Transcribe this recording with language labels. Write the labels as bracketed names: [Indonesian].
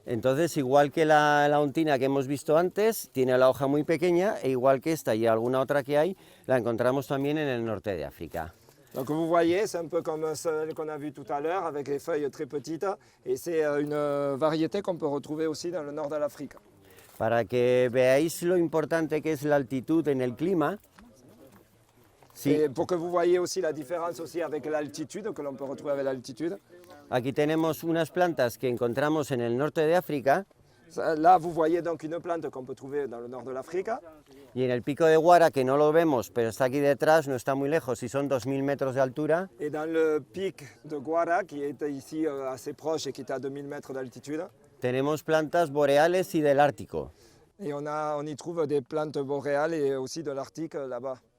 [Spanish] entonces, igual que la ontina que hemos visto antes, tiene la hoja muy pequeña, e igual que esta y alguna otra que hay, la encontramos también en el norte de África. [French] Donc vous voyez, c'est un peu comme celle qu'on a vue tout à l'heure, avec les feuilles très petites. Et c'est une variété qu'on peut retrouver aussi dans le nord de l'Afrique. [Spanish] Para que veáis lo importante que es la altitud en el clima, sí, [French] Et pour que vous voyez aussi la différence aussi avec l'altitude, que l'on peut retrouver avec l'altitude. [Spanish] aquí tenemos unas plantas que encontramos en el norte de África, [French] Là, vous voyez donc une plante qu'on peut trouver dans le nord de l'Afrique. [Spanish] y en el pico de Guara, que no lo vemos, pero está aquí detrás, no está muy lejos, y son 2000 metros de altura, [French] Et dans le pic de Guara, qui est ici assez proche et qui est à 2000 mètres d'altitude. [Spanish] tenemos plantas boreales y del Ártico. [French] Et on y trouve des plantes boréales et aussi de l'Arctique là-bas.